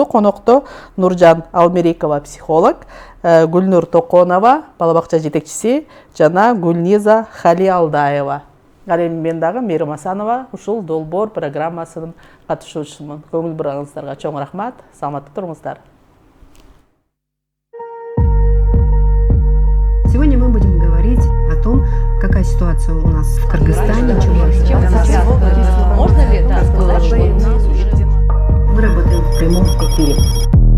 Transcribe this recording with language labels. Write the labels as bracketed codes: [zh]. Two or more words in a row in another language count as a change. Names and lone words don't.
[ky] Конокто Нуржан Алмерикова, психолог, Гүлнур Токонова, бала бакча жетекчиси, жана Гүлниза Халиалдаева. ал эми мен дагы Мээрим Асанова ушул долбоор программасынын катышуучусумун. Көңүл бурганыңыздарга чоң рахмат. Саламатта туруңуздар. [ru] Сегодня мы будем говорить о том, какая ситуация у нас в Кыргызстане. Можно ли сказать, что у нас уже... Мы работаем в прямом эфире.